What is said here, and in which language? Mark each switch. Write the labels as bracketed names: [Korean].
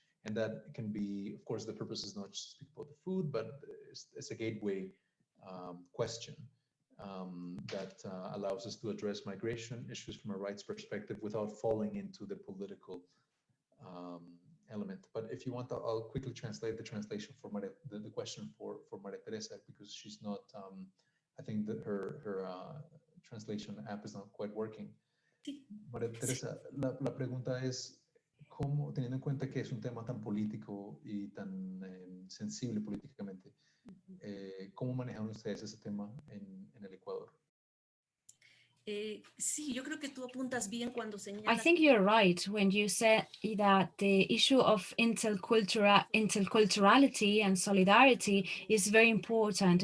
[English] And that can be, of course, the purpose is not just to speak about the food, but it's a gateway question that allows us to address migration issues from a rights perspective without falling into the political element. But if you want, I'll quickly translate the translation for the question for María Teresa, because she's not, I think that her translation app is not quite working. [Spanish] Sí. María Teresa, la pregunta es, ¿cómo, teniendo en cuenta que es un tema tan político y tan sensible políticamente, cómo manejan ustedes ese tema en el Ecuador? Sí, yo creo que tú apuntas bien cuando señalas. [English] I think you're right when you said that the issue of interculturality and solidarity is very important.